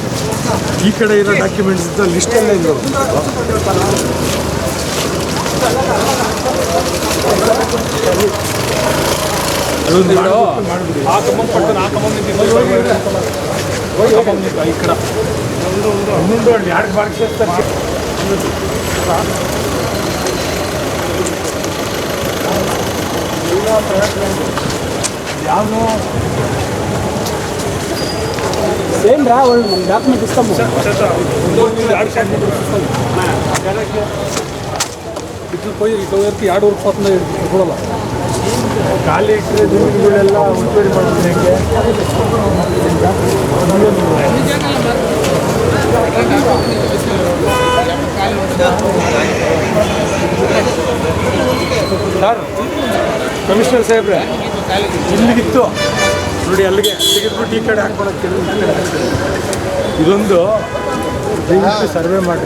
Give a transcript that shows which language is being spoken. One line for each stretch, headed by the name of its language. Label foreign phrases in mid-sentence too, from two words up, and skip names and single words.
Kannada: ಈ ಕಡೆ ಇರೋ ಡಾಕ್ಯುಮೆಂಟ್ಸ್ ಲಿಸ್ಟಲ್ಲೇ ಇದೆ. ಅದೊಂದು ಮಾಡಿಬಿಡಿ. ಈ ಕಡೆ ಇನ್ನೊಂದು ಎರಡು ಬಾಕ್ಸ್ ಯಾವುದು
Telugu: సేమ్ రా వాళ్ళు మన డాక్యుమెంట్ ఇస్తాము ఇట్లా పోయి ఇటువరకు 2 వరకు పోతుంది చూడాల
Kannada: ಖಾಲಿ ಇಟ್ಟರೆ ಜಮೀನುಗಳೆಲ್ಲ ಉಪಯೋಗ ಮಾಡೋದು ಹೆಂಗೆ ಸರ್ ಕಮಿಷನರ್ ಸಾಹೇಬ್ರೆ ಇಲ್ಲಿಗಿತ್ತು ನೋಡಿ ಅಲ್ಲಿಗೆ ತೆಗೆದ್ಬಿಟ್ಟು ಈ ಕಡೆ ಹಾಕ್ಕೊಳಕ್ಕೆ ಇದೊಂದು ದಯವಿಟ್ಟು ಸರ್ವೆ ಮಾಡಿರಿ